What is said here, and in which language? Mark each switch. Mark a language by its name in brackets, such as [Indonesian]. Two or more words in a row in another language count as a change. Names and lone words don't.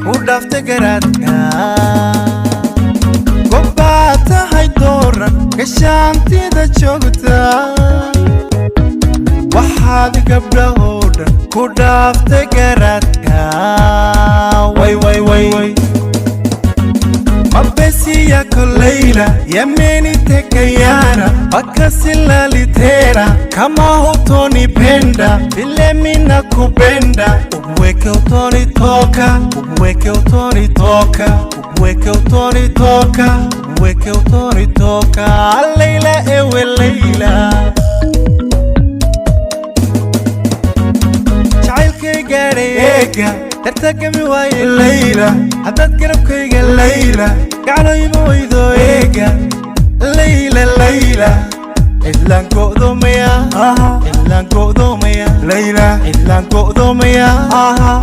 [Somali] u dhaaftay garaadka. Gobaad tahay doorna. Meeshaan tida joogta. Waxaad gabdhahoo dhan ku dhaaftay garaadka. Way, way, way, way. [Swahili] Mapenzi yako Leila, yameniteka yana, mpaka silali tena. Kama hutonipenda, vile mimi nakupenda, umweke utonitoka, umweke utonitoka, umweke utonitoka, umweke utonitoka. Leila, ewe Leila. [Somali] Jacaylkayga eega, dartaa gami waaye Leila. Haddaad garabkayga Leila, gacno ima weydo eega. Leila, Leila. Cidlaan go'doomaya. Aha. Cidlaan go'doomaya. Layla. Cidlaan go'doomaya. Aha.